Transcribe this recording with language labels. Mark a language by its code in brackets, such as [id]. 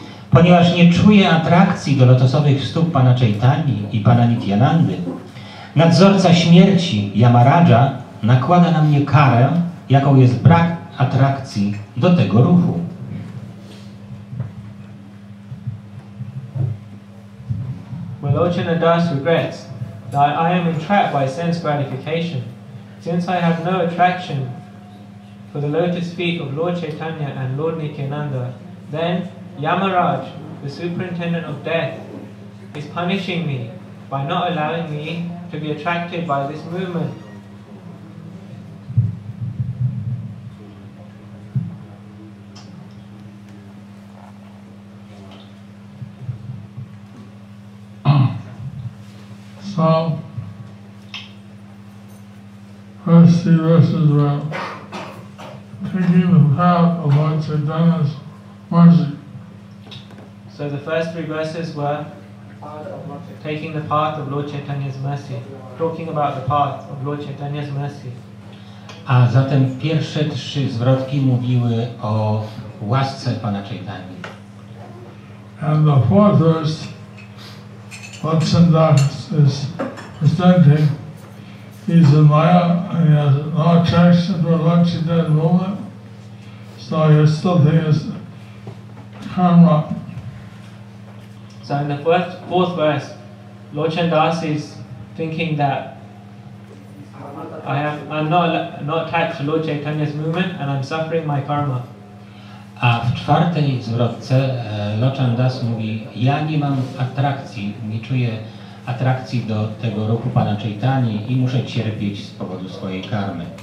[pl] Ponieważ nie czuje atrakcji do lotosowych stóp Pana Chaitani i Pana Nityanandy, nadzorca śmierci Yamaraja nakłada na mnie karę, jaką jest brak atrakcji do tego ruchu. [en] Lochana Das regrets that I am entrapped by sense gratification, since I have no attraction for the lotus feet of Lord Chaitanya and Lord Nityananda. Then Yamaraj, the superintendent of death, is punishing me by not allowing me to be attracted by this movement. So, first three verses were taking the path of Lord Chaitanya's mercy. So the first three verses were taking the path of Lord Chaitanya's mercy, talking about the path of Lord Chaitanya's mercy. A zatem pierwsze trzy zwrotki mówiły o łasce Pana Chaitani. And the fourth verse, Lord Chaitanya is presenting, he's in Maya and he has no attraction for Lord Chaitanya's movement, so he still thinks karma. So in the fourth verse, Lord Chandas is thinking that I'm not attached to Lord Chaitanya's movement and I'm suffering my karma. [pl] A w w czwartej zwrotce Lochan Das mówi: ja nie mam atrakcji, nie czuję atrakcji do tego ruchu Pana Chaitani i muszę cierpieć z powodu swojej karmy.